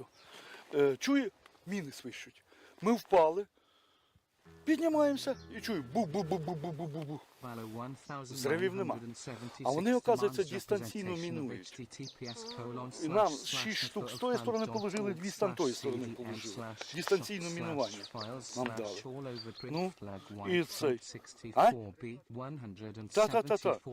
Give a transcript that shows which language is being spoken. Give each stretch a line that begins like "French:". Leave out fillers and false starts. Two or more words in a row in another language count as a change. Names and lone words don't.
Ukrainian: Чую, міни свищуть. Ми впали, піднімаємося і чую бу-бу-бу-бу-бу-бу-бу-бу. Зривів нема. А вони, оказується, дистанційно мінують. І нам 6 штук з тої сторони положили, 2 з тої сторони положили. Дистанційне мінування нам дали. Ну, і цей. А? Та-та-та-та.